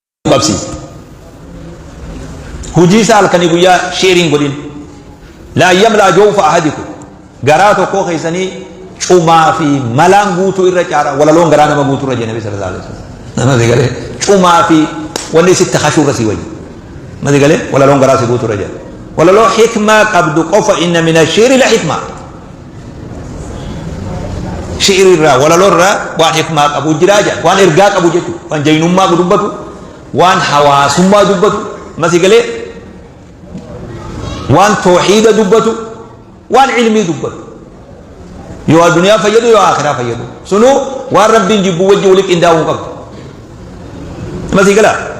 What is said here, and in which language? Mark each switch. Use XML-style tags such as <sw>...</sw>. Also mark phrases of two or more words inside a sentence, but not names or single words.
<om>babsi hujii isaa halkanii guyyaa sheeriin godhin</om> <ar>لا يملأ جوف أحدكم</ar> <om>garaa tokkoo keessanii cumaa fi malaan guutuu irra caara walaloon garaa nama guutuu irra jee nabi</om> <ar>صلى الله عليه وسلم</ar> <om>nama galee cumaa fi wanni sitti khashuu irra si wayyi ma galee walaloon garaa si guutuu irra jee walaloo hikmaa qabdu qofa</om> <ar>إن من الشعر لحكمة</ar> <om>shi'ri irraa walaloo irraa waan hikmaa qabu jiraaja waan ergaa qabu jechuudha waan jaynummaa dubbatu waan hawaasummaa dubbatu ma galee waan tawhiida dubbatu waan ilmii dubbatu yoo addunyaa fayyadu yoo akhiraa fayyadu sunu waan rabbiin jibbu wajji waliin qindaa'uu qabu ma gala</om>